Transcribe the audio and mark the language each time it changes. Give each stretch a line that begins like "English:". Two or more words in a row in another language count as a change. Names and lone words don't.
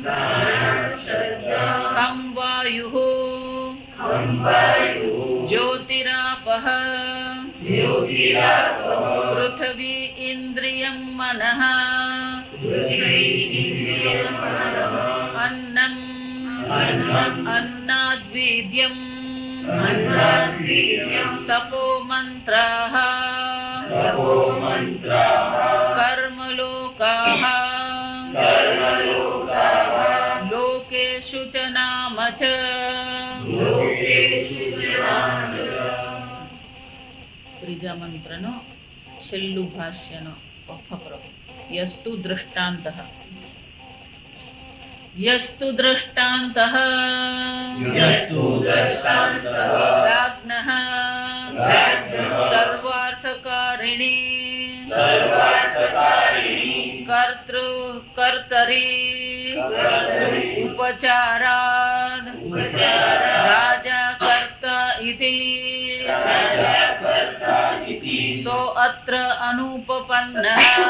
Sanskrit: कं वायुः ज्योतिरापः पृथ्वी इन्द्रियं मनः अन्नम् अन्नाद्वीर्यं तपो मन्त्राः कर्मलोकाः लोकेषु च नाम च
Gujarati: ત્રીજા મંત્રનો છેલ્લું ભાષ્યનો ફકરો
Sanskrit: यस्तु दृष्टान्तः यस्तु दृष्टान्तः राज्ञः सर्वार्थकारिणी कर्तरी उपचाराद राजा कर्ता इति सो अत्र अनुपपन्नः